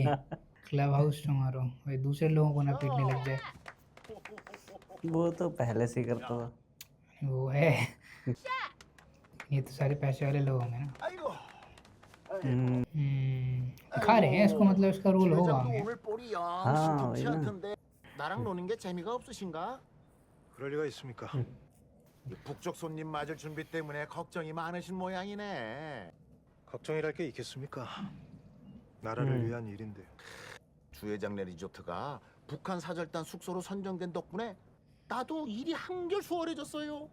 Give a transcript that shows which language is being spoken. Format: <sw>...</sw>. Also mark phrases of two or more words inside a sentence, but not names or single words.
<en>club house tomorrow,</en> <hi>भाई दूसरे लोगों को ना पीटने लग जाए। वो तो पहले से ही करता था। वो है, ये तो सारे पैसे वाले लोग होंगे ना। दिखा रहे हैं इसको, मतलब इसका रोल होगा हमें। हाँ वही ना।</hi> <ko>나랑 노는 게 재미가 없으신가? 그럴 리가 있습니까? 북쪽 손님 맞을 준비 때문에 걱정이 많으신 모양이네. 걱정이랄 게 있겠습니까? 나라를 위한 일인데. 주회장네 리조트가 북한 사절단 숙소로 선정된 덕분에 나도 일이 한결 수월해졌어요.</ko>